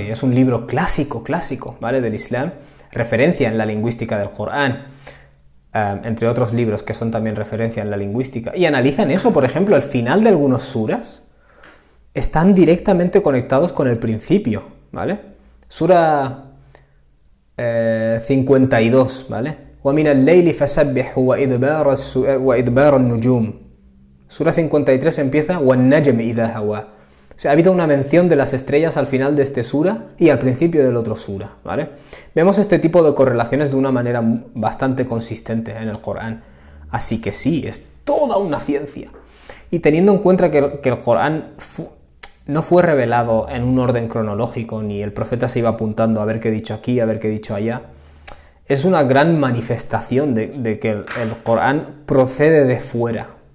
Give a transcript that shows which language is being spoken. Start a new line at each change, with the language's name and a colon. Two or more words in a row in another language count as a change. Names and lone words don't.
Spanish: Es un libro clásico, ¿vale? Del Islam, referencia en la lingüística del Corán, entre otros libros que son también referencia en la lingüística. Y analizan eso, por ejemplo, el final de algunos suras están directamente conectados con el principio, ¿vale? Sura 52, ¿vale?
Arabic: وَمِنَ اللَّيْلِ فَسَبِّحْهُ وَإِدْبَارَ النُّجُومِ.
Spanish: Sura 53 empieza
Arabic: وَالنَّجْمِ إِذَا هَوَى.
Spanish: O sea, ha habido una mención de las estrellas al final de este sura y al principio del otro sura, ¿vale? Vemos este tipo de correlaciones de una manera bastante consistente en el Corán. Así que sí, es toda una ciencia. Y teniendo en cuenta que el Corán no fue revelado en un orden cronológico, ni el profeta se iba apuntando a ver qué he dicho aquí, a ver qué he dicho allá, es una gran manifestación de que el Corán procede de fuera.